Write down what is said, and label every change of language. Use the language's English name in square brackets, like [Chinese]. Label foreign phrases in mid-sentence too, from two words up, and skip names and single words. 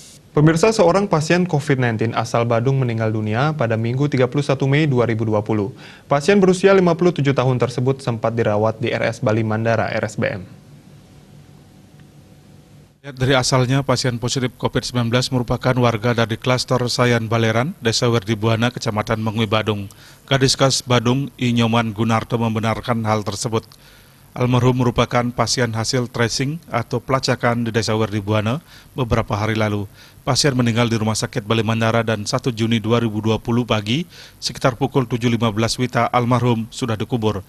[Indonesian] Pemirsa, seorang pasien COVID-19 asal Badung meninggal dunia pada Minggu 31 Mei 2020. Pasien berusia 57 tahun tersebut sempat dirawat di RS Bali Mandara RSBM. Dari asalnya, pasien positif COVID-19 merupakan warga dari klaster Sayan Baleran, Desa Werdibuana, Kecamatan Mengui, Badung. Kadiskas Badung, I. Nyoman Gunarto membenarkan hal tersebut. Almarhum merupakan pasien hasil tracing atau pelacakan di Desa Werdibuana beberapa hari lalu. Pasien meninggal di Rumah Sakit Bali Mandara dan 1 Juni 2020 pagi, sekitar pukul 7.15 WITA, almarhum sudah dikubur.